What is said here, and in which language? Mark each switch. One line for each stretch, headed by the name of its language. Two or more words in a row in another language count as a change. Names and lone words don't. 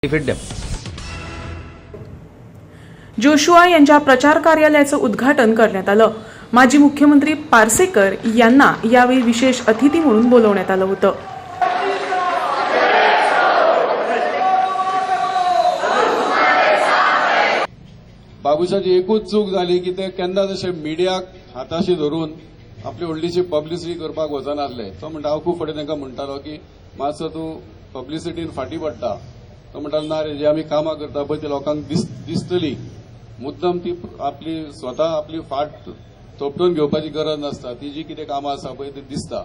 Marathi: जोशुआ यांच्या प्रचार कार्यालयाचं उद्घाटन करण्यात आलं। माजी मुख्यमंत्री पार्सेकर यांना यावेळी विशेष अतिथी म्हणून बोलवण्यात आलं होतं।
Konkani: बाबूशाची एकूच चूक झाली की ते केन्ना जशे मिडियाक हाताशी धरून आपली व्हडलीशी पब्लिसिटी करपाक वचनासले। तो म्हणटा हांव खूब फावटी तांकां म्हणटालो की मातसो तूं पब्लिसिटीन फाटी पडटा। तो म्हणटालो ना रे, जे आमी कामां करता पळय ती लोकांक दिसतली, मुद्दम ती आपली स्वता आपली फाट तोपटून घेवपाची गरज नासता, ती जी कितें कामां आसा पळय ती दिसता।